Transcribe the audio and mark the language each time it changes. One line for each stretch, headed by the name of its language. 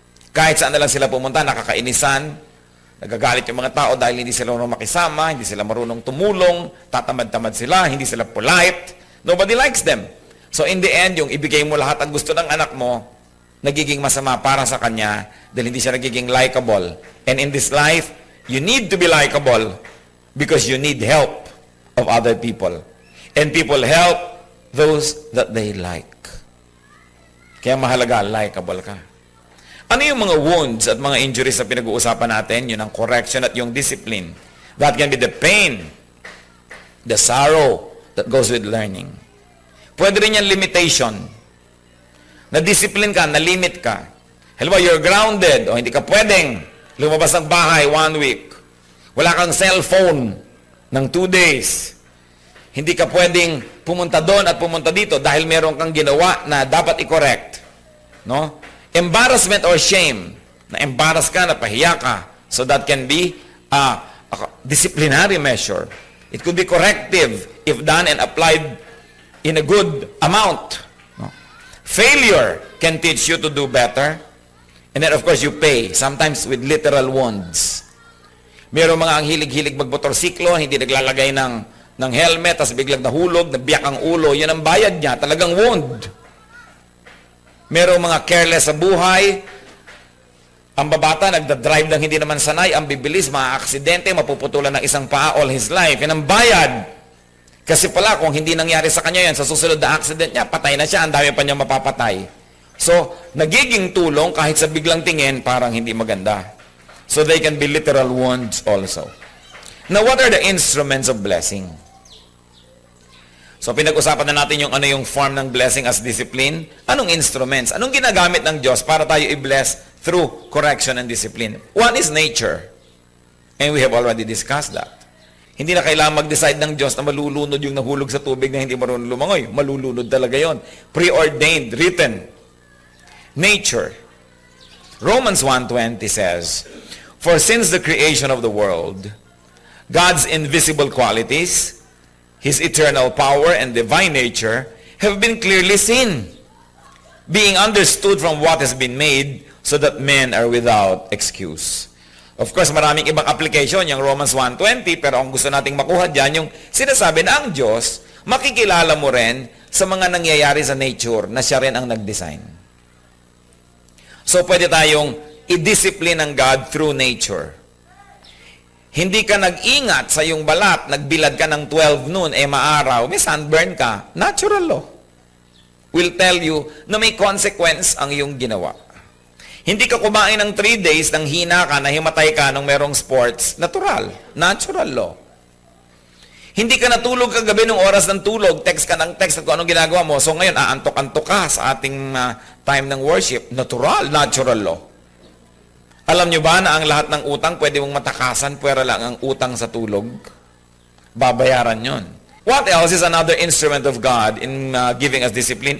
Filipino: Kahit saan na lang sila pumunta, nakakainisan, nagagalit yung mga tao dahil hindi sila marunong makisama, hindi sila marunong tumulong, tatamad-tamad sila, hindi sila polite.
English: Nobody likes them.
Filipino: So in the end, yung ibigay mo lahat ang gusto ng anak mo, nagiging masama para sa kanya dahil hindi siya nagiging likable.
English: And in this life, you need to be likable because you need help of other people. And people help those that they like.
Filipino: Kaya mahalaga, likable ka. Ano yung mga wounds at mga injuries na pinag-uusapan natin? Yun ang correction at yung discipline.
English: That can be the pain, the sorrow that goes with learning.
Filipino: Pwede rin yan limitation. Na-discipline ka, na-limit ka. Halimbawa,
English: you're grounded
Filipino: o hindi ka pwedeng lumabas ng bahay 1 week. Wala kang cellphone ng 2 days. Hindi ka pwedeng pumunta doon at pumunta dito dahil meron kang ginawa na dapat i-correct. No?
English: Embarrassment or shame.
Filipino: Na-embarrass ka, napahiya ka.
English: So that can be a disciplinary measure. It could be corrective if done and applied in a good amount. No? Failure can teach you to do better. And then of course you pay. Sometimes with literal wounds.
Filipino: Meron mga ang hilig-hilig magmotorsiklo, hindi naglalagay ng helmet, tapos biglang nahulog, nabiyak ang ulo. Yan ang bayad niya. Talagang wound. Merong mga careless sa buhay, ang babata nagda-drive lang hindi naman sanay, ang bibilis, aksidente, mapuputulan ng isang paa
English: all his life.
Filipino: Yan ang bayad. Kasi pala, kung hindi nangyari sa kanya yan, sa susunod na accident niya, patay na siya, ang dami pa niya mapapatay. So, nagiging tulong kahit sa biglang tingin, parang hindi maganda.
English: So, they can be literal wounds also. Now, what are the instruments of blessing?
Filipino: So, pinag-usapan na natin yung ano yung form ng blessing as discipline. Anong instruments? Anong ginagamit ng Diyos para tayo i-bless through correction and discipline?
English: One is nature. And we have already discussed that.
Filipino: Hindi na kailangan mag-decide ng Diyos na malulunod yung nahulog sa tubig na hindi marunong lumangoy. Malulunod talaga yon.
English: Preordained, written. Nature. Romans 1:20 says, for since the creation of the world, God's invisible qualities, His eternal power and divine nature have been clearly seen, being understood from what has been made, so that men are without excuse.
Filipino: Of course, maraming ibang application, yung Romans 1:20, pero ang gusto nating makuha dyan, yung sinasabi na ang Diyos, makikilala mo rin sa mga nangyayari sa nature na siya rin ang nag-design. So, pwede tayong i-discipline ng God through nature. Hindi ka nag-ingat sa iyong balat, nagbilad ka ng 12 noon, maaraw, may sunburn ka,
English: natural law will tell you
Filipino: na may consequence ang iyong ginawa. Hindi ka kumain ng 3 days, nang hina ka, nahimatay ka nung merong sports, natural law. Hindi ka natulog kagabi nung oras ng tulog, text ka ng text kung anong ginagawa mo, so ngayon aantok-antok ka sa ating time ng worship, natural law. Alam nyo ba na ang lahat ng utang pwede mong matakasan, pwera lang ang utang sa tulog? Babayaran yon.
English: What else is another instrument of God in giving us discipline?